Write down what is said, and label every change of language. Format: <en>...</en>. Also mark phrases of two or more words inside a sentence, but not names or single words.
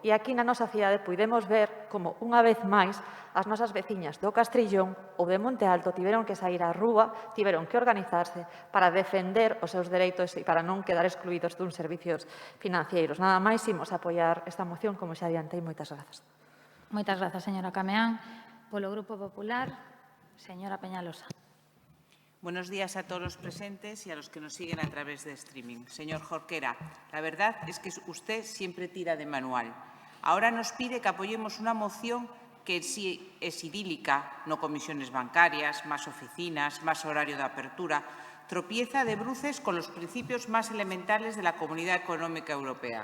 <gl>E aquí na nosa cidade puidemos ver como, unha vez máis, as nosas veciñas do Castrillón ou de Monte Alto tiveron que sair á rúa, tiveron que organizarse para defender os seus dereitos e para non quedar excluídos duns servicios financeiros. Nada máis, imos apoiar esta moción, como xa adiantei. Moitas grazas. Moitas grazas, señora Cameán. Polo Grupo Popular, señora Peñalosa.</gl> <es>Buenos días a todos los presentes y a los que nos siguen a través de streaming. Señor Jorquera, la verdad es que usted siempre tira de manual. Ahora nos pide que apoyemos una moción que sí es idílica, no comisiones bancarias, más oficinas, más horario de apertura, tropieza de bruces con los principios más elementales de la Comunidad Económica Europea.</es>